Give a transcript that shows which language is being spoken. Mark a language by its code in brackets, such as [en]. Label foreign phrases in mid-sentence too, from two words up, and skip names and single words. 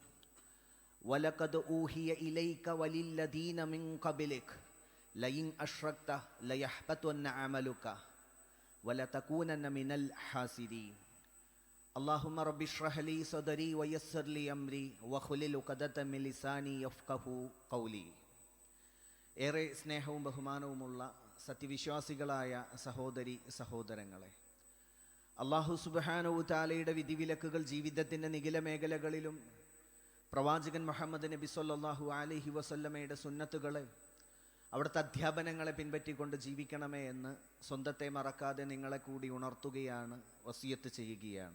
[ar] ولقد أوحي إليك وللذين من قبلك لئن أشركت ليحبطن عملك ولتكونن من الخاسرين اللهم رب اشرح لي صدري ويسر لي أمري واحلل عقدة من لساني يفقهوا قولي. [ml] ഏറെ സ്നേഹവും ബഹുമാനവുമുള്ള സത്യവിശ്വാസികളായ സഹോദരി സഹോദരങ്ങളെ, [ar] الله سبحانه [ml] തആലയുടെ വിധിവിലക്കുകൾ ജീവിതത്തിൻ്റെ നിഖില മേഖലകളിലും പ്രവാചകൻ മുഹമ്മദ് നബി [ar] صلى الله عليه [ml] വസല്ലമയുടെ സുന്നത്തുകളെ, അവിടുത്തെ അധ്യാപനങ്ങളെ പിൻപറ്റിക്കൊണ്ട് ജീവിക്കണമേ എന്ന് സ്വന്തത്തെ മറക്കാതെ നിങ്ങളെ കൂടി ഉണർത്തുകയാണ്, വസിയത്ത് ചെയ്യുകയാണ്.